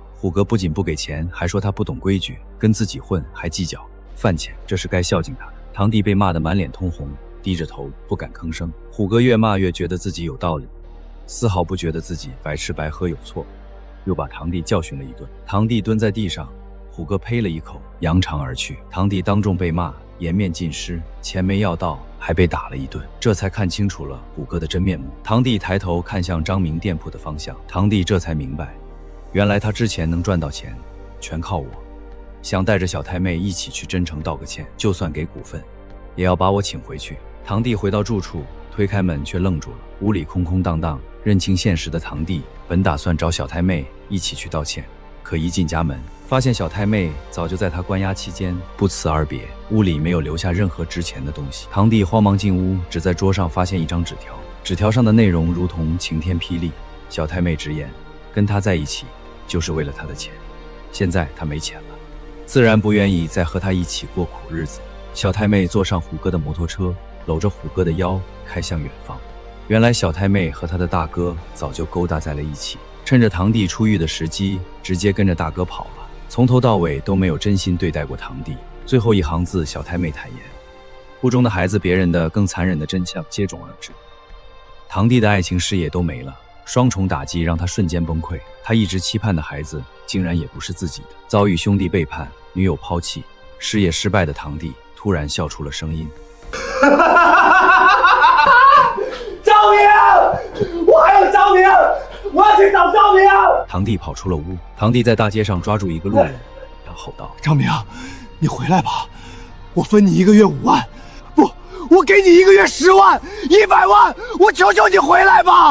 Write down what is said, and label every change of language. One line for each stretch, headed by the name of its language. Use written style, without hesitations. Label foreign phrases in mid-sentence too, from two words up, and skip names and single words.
Chinese: 虎哥不僅不給錢，還說他不懂規矩，跟自己混還計較飯錢，這是該孝敬他的。堂弟被罵得滿臉通紅，低着頭不敢吭聲。虎哥越罵越覺得自己有道理，絲毫不覺得自己白吃白喝有錯，又把堂弟教训了一頓。堂弟蹲在地上，虎哥呸了一口，揚長而去。堂弟當眾被罵，顏面盡失，錢沒要到，還被打了一頓，這才看清楚了虎哥的真面目。堂弟抬頭看向張明店鋪的方向，堂弟這才明白，原來他之前能賺到錢，全靠我。想帶着小太妹一起去真誠道個歉，就算給股份，也要把我請回去。堂弟回到住處，推開門卻愣住了，屋裡空空蕩蕩。認清現實的堂弟本打算找小太妹一起去道歉，可一進家門，發現小太妹早就在他關押期間不辭而別，屋裡沒有留下任何值錢的東西。堂弟慌忙進屋，只在桌上發現一張紙條，紙條上的內容如同晴天霹靂。小太妹直言，跟他在一起就是為了他的錢，現在他沒錢了，自然不願意再和他一起過苦日子。小太妹坐上虎哥的摩托車，摟着虎哥的腰開向遠方。原來小太妹和他的大哥早就勾搭在了一起，趁着堂弟出獄的時機，直接跟着大哥跑了，從頭到尾都沒有真心對待過堂弟。最後一行字，小太妹坦言，腹中的孩子，別人的更殘忍的真相接踵而至。堂弟的愛情事業都沒了，雙重打擊讓他瞬間崩潰。他一直期盼的孩子，竟然也不是自己的。遭遇兄弟背叛，女友拋棄，事業失敗的堂弟突然笑出了聲音。趙明，我還有趙明，我要去找趙明。堂弟跑出了屋，堂弟在大街上抓住一個路人，然後吼道： 趙明，你回來吧，我分你1個月5萬，不，我給你1個月10萬、100萬，我求求你回來吧！